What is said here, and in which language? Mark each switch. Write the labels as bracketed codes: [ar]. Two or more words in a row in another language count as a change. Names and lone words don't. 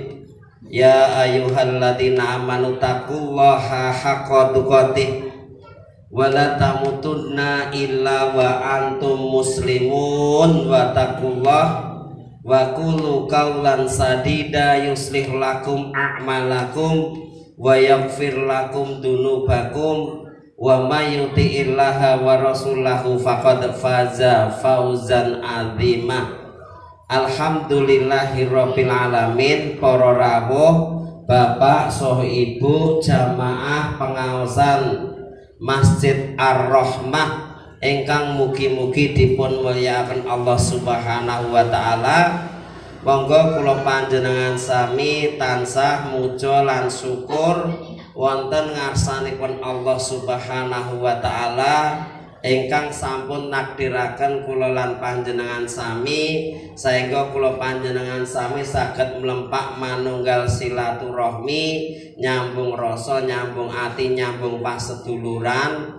[ar] يا أيها الذين آمنوا اتقوا الله حق تقاته ولا تموتن إلا وأنتم مسلمون واتقوا الله وقولوا قولا سديدا يصلح لكم أعمالكم ويغفر لكم ذنوبكم ومن يطع الله ورسوله فقد فاز فوزا عظيما. الحمد لله رب العالمين. [jv] Para rawuh, bapak, soh ibu, jamaah pengaosan Masjid Ar-Rahmah ingkang mugi-mugi dipun mulyakaken Allah [ar] سبحانه وتعالى. [jv] Monggo kula panjenengan sami tansah muja lan syukur wonten ngarsanipun Allah [ar] سبحانه وتعالى [jv] ingkang sampun nakdiraken kula lan panjenengan sami sehingga kula panjenengan sami saged mlempak manunggal silaturahmi, nyambung rasa, nyambung ati, nyambung paseduluran.